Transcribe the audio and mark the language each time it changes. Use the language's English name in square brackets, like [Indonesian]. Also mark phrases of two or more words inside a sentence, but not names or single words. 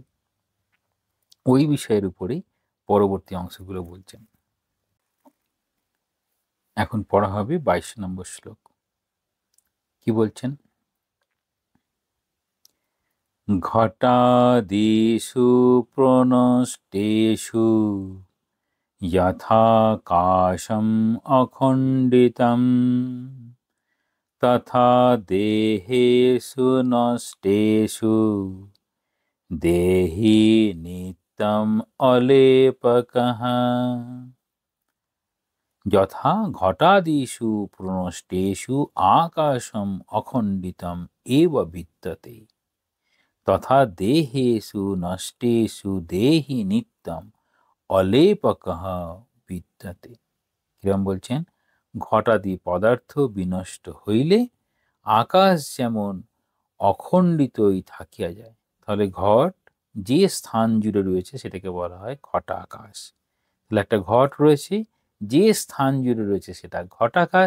[Bangla] ওই বিষয়ের উপরেই পরবর্তী অংশগুলো বলছেন। এখন পড়া হবে 22 নম্বর শ্লোক। কি বলছেন? [Sanskrit] ঘটাদিষু প্রনষ্টেষু यथाकाशम् अखण्डितं तथा देहेषु नष्टेषु देहि नित्यम् अलेपकः। यथा घटादिषु प्रनष्टेषु आकाशम् अखण्डितम् एव विद्यते तथा देहेषु नष्टेषु देहि नित्यम् অলেপকঃ বিদ্যতে। [Bangla] কিরম বলছেন? ঘটাদি পদার্থ বিনষ্ট হইলে আকাশ যেমন অখণ্ডিতই থাকিয়া যায়। তাহলে ঘট যে স্থান জুড়ে রয়েছে সেটাকে বলা হয় ঘটাকাশ। তাহলে একটা ঘট রয়েছে, যে স্থান জুড়ে রয়েছে সেটা ঘটাকাশ।